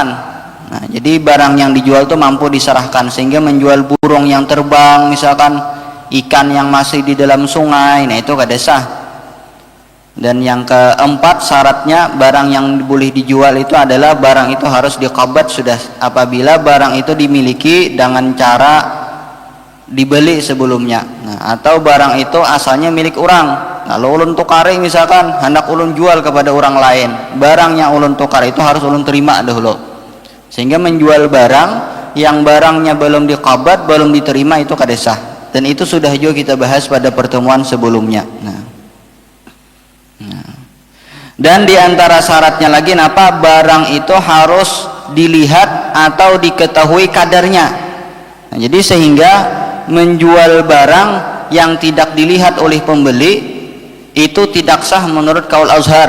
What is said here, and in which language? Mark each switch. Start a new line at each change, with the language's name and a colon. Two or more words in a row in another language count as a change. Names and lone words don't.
Indonesian: Nah, jadi barang yang dijual itu mampu diserahkan, sehingga menjual burung yang terbang misalkan, ikan yang masih di dalam sungai, nah itu kada sah. Dan yang keempat syaratnya barang yang boleh dijual itu adalah barang itu harus diqabad sudah apabila barang itu dimiliki dengan cara dibeli sebelumnya. Nah, atau barang itu asalnya milik orang, lalu ulun tukari misalkan, hendak ulun jual kepada orang lain, barang yang ulun tukar itu harus ulun terima dahulu. Sehingga menjual barang yang barangnya belum diqabad, belum diterima, itu kada sah. Dan itu sudah juga kita bahas pada pertemuan sebelumnya. Dan diantara syaratnya lagi, barang itu harus dilihat atau diketahui kadarnya. Nah, jadi sehingga menjual barang yang tidak dilihat oleh pembeli itu tidak sah menurut kaul Azhar.